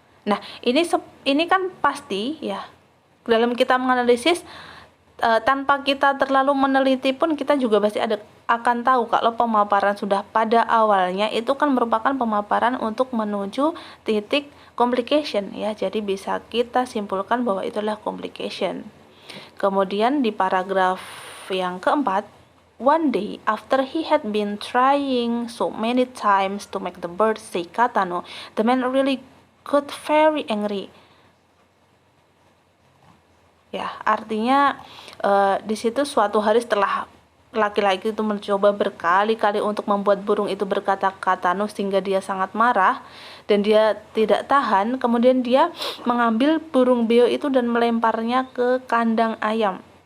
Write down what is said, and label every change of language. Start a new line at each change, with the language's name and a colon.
Indonesian: Nah, ini kan pasti ya, dalam kita menganalisis tanpa kita terlalu meneliti pun kita juga pasti akan tahu kalau pemaparan sudah pada awalnya itu kan merupakan pemaparan untuk menuju titik complication ya. Jadi bisa kita simpulkan bahwa itulah complication. Kemudian di paragraf yang keempat,
English: one day after he had been trying so many times to make the bird say Katano, the man really got very angry.
Indonesian: Ya, artinya di situ suatu hari setelah laki-laki itu mencoba berkali-kali untuk membuat burung itu berkata Katano sehingga dia sangat marah dan dia tidak tahan, kemudian dia mengambil burung beo itu dan melemparnya ke kandang ayam.